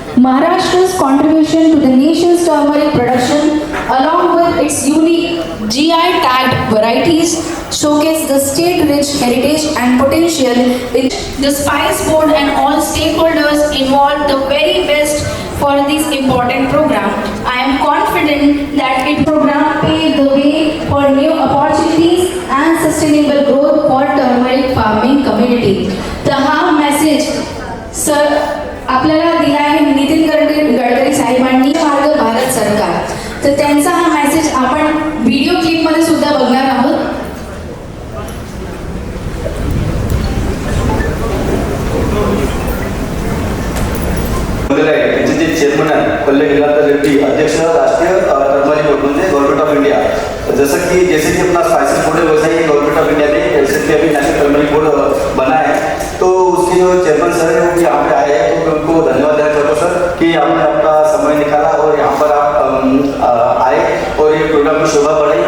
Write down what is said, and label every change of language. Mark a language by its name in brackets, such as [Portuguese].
[English] Maharashtra's contribution to the nation's turmeric production, along with its unique GI tagged varieties, showcase the state-rich heritage and potential. The Spice Board and all stakeholders involved the very best for this important program. I am confident that it program pave the way for new opportunities and sustainable growth for turmeric farming community. [Marathi] The हा message sir आपल्याला दिला आहे नितीन गडकरी साहेबांनी मार्ग भारत सरकार. तर त्यांचा हा मेसेज आपण व्हिडिओ क्लिप मध्ये सुद्धा बघणार आहोत. त्यांचे जे चेअरमन आहे कल्याण रेड्डी अध्यक्ष राष्ट्रीय टर्मरिक बोर्ड म्हणजे गवर्नमेंट ऑफ इंडिया. [Hindi] जैसे कि अपना स्पाइसेस बोर्ड है वैसा ही गवर्नमेंट ऑफ इंडिया ने रिसेंटली अभी नेशनल टर्मरिक बोर्ड बना है. तो उसके जो चेयरमैन सर है वो भी यहाँ पे आए हैं, तो मैं उनको धन्यवाद देना चाहता हूँ सर कि आपने अपना समय निकाला और यहाँ पर आप आए और ये प्रोग्राम की शोभा बढ़ाई.